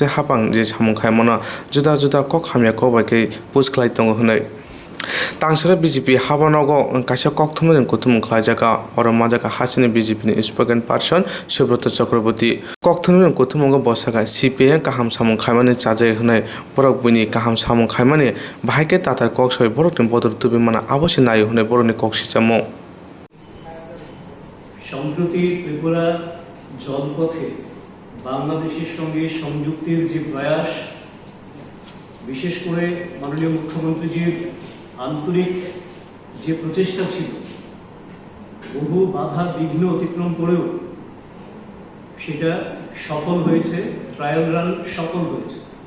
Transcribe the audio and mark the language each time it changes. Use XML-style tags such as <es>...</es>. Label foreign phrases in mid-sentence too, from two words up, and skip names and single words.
<trp>हापां जे सामंखाय मना जुदा जुदा कक हामिया कबायकै पोस्ट खालाय दङ होनै तांसरा BJP हाबानागो कासे कक थमजों कुथुम खालायजागा और माजागा हासिनि BJP नि</trp> <en>spoken person</en> <trp>सुब्रत चक्रवर्ती कक थमजों कुथुमगो बसागा CPIM काहाम सामंखायमानि चाजाय होनै बरक बुनि काहाम सामंखायमानि बाहायके तातार कक सय बरकनि बदर तुबि माना अवश्य नाय होनै बरनि कक सिचामो</trp> <bn>সম্প্রতি ত্রিপুরা জলপথে বাংলাদেশের সঙ্গে সংযুক্তির যে প্রয়াস, বিশেষ করে মাননীয় মুখ্যমন্ত্রীজির আন্তরিক যে প্রচেষ্টা ছিল, বহু বাধা বিঘ্ন অতিক্রম করেও সেটা সফল হয়েছে,</bn> <en>trial run</en> <bn>সফল হয়েছে।</bn>